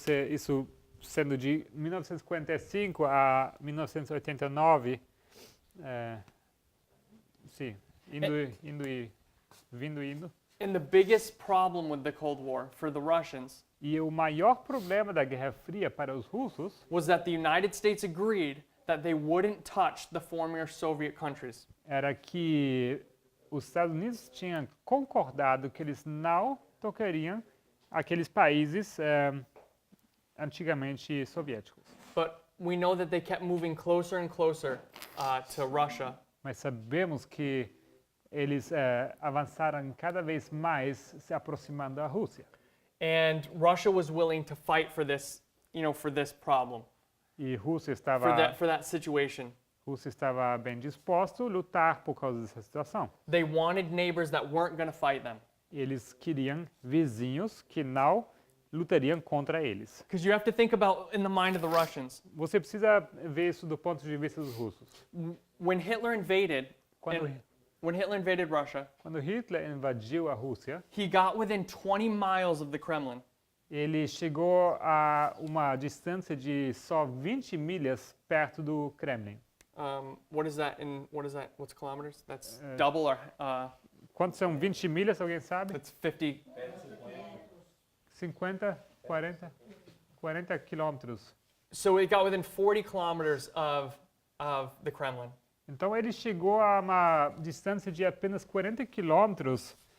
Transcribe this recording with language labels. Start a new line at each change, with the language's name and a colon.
Portuguese: isso sendo de 1945 a 1989, sim, indo e vindo.
English: and the biggest problem with the Cold War for the Russians
Portuguese: E o maior problema da Guerra Fria para os russos
English: was that the United States agreed that they wouldn't touch the former Soviet countries.
Portuguese: era que os Estados Unidos tinham concordado que eles não tocariam aqueles países antigamente soviéticos.
English: But we know that they kept moving closer and closer to Russia.
Portuguese: Mas sabemos que eles avançaram cada vez mais se aproximando da Rússia.
English: And Russia was willing to fight for this, for this problem,
Portuguese: E Rússia
English: for that situation.
Portuguese: estava bem disposto a lutar por causa dessa situação.
English: They wanted neighbors that weren't going to fight them.
Portuguese: Eles queriam vizinhos que não lutariam contra eles.
English: Because you have to think about in the mind of the Russians.
Portuguese: Você precisa ver isso do ponto de vista dos russos.
English: When Hitler invaded,
Portuguese: Quando,
English: when Hitler invaded Russia,
Portuguese: quando Hitler invadiu a Rússia,
English: he got within 20 miles of the Kremlin.
Portuguese: ele chegou a uma distância de só 20 milhas perto do Kremlin.
English: What's kilometers? That's double or
Portuguese: Quanto são 20 milhas, alguém sabe?
English: that's 50.
Portuguese: 50, 40 quilômetros.
English: So it got within 40 kilometers of the Kremlin.
Portuguese: Então ele chegou a uma distância de apenas 40 quilômetros,